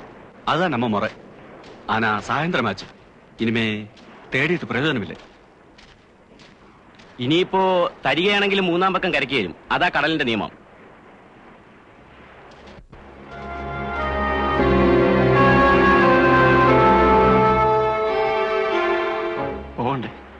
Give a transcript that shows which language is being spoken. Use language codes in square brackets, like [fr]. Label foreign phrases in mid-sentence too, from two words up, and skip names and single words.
[ta] அதுதான் நம்ம முறை. ஆனா சாயந்தரமாச்சு. இனிமே தேடிட்டு பிரயோஜனம் இல்லை. [ml] ഇനിയിപ്പോ തരികയാണെങ്കിൽ മൂന്നാം പക്കം കരയ്ക്ക് വരും. അതാ കടലിന്റെ നിയമം. പോകണ്ടേ?